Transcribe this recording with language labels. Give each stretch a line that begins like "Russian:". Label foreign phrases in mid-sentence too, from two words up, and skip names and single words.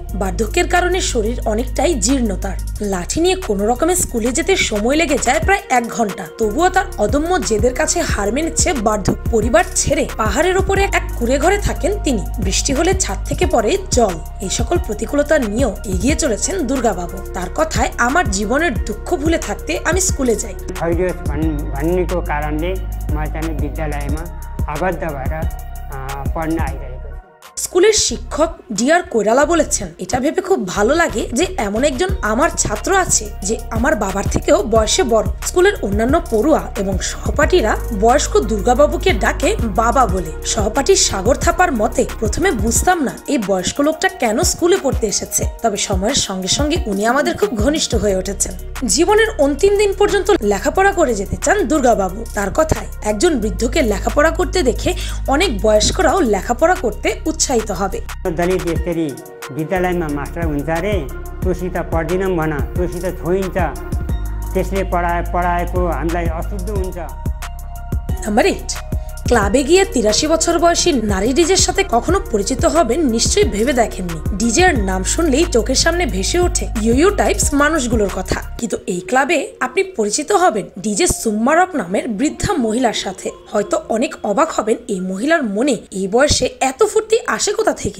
Bangla: বার্ধক্যের কারণে শরীর অনেকটাই জীর্ণতার। লাঠি নিয়ে কোনো রকমে স্কুলে যেতে সময় লেগে যায় প্রায় 1 ঘন্টা। তবুও তার অদম্য জেদের কাছে হার মেনেছে বার্ধক্য। পরিবার ছেড়ে পাহাড়ের ওপরে এক কুঁড়ে ঘরে থাকেন তিনি। বৃষ্টি হলে ছাদ থেকে পড়ে জল। এই সকল প্রতিকূলতা নিয়েও এগিয়ে চলেছেন দুর্গাবাবু। তার কথায়, আমার জীবনের দুঃখ ভুলে থাকতে আমি স্কুলে যাই।
Nepali: भन्नेको कारणले म चाहिँ विद्यालयमा आबद्ध भएर पढ्न आइरहेको।
Bangla: স্কুলের শিক্ষক ডিআর কৈরালা বলেছেন, এটা ভেবে খুব ভালো লাগে যে এমন একজন আমার ছাত্র আছে যে আমার বাবার থেকেও বয়সে বড়। স্কুলের অন্যান্য পড়ুয়া এবং সহপাঠীরা বয়স্ক দুর্গাবাবুকে ডাকে বাবা বলে। সহপাঠী সাগর থাপার মতে, প্রথমে বুঝতাম না এই বয়স্ক লোকটা কেন স্কুলে পড়তে এসেছে, তবে সময়ের সঙ্গে সঙ্গে উনি আমাদের খুব ঘনিষ্ঠ হয়ে উঠেছেন। জীবনের অন্তিম দিন পর্যন্ত লেখাপড়া করে যেতে চান দুর্গাবাবু। তার কথায়, একজন বৃদ্ধকে লেখাপড়া করতে দেখে অনেক বয়স্করাও লেখাপড়া করতে উৎসাহিত হবে।
Nepali: दलित यसरी विद्यालयमा मास्टर हुन्छ रे, तोसित पढ्दिनौँ भन, तोसित छोइन्छ, त्यसले पढाएको हामीलाई अशुद्ध हुन्छ। नाम्बर 8,
Bangla: ক্লাবে গিয়ে 83 বছর বয়সী নারী ডিজের সাথে কখনো পরিচিত হবেন নিশ্চয়ই ভেবে দেখেননি। ডিজের নাম শুনলেই চোখের সামনে ভেসে ওঠে
English: you types
Bangla: মানুষগুলোর কথা, কিন্তু এই ক্লাবে আপনি পরিচিত হবেন ডিজে সুম্মা রক নামের বৃদ্ধা মহিলার সাথে। হয়তো অনেক অবাক হবেন এই মহিলার মনে এই বয়সে এত ফুর্তি আসে কোথা থেকে।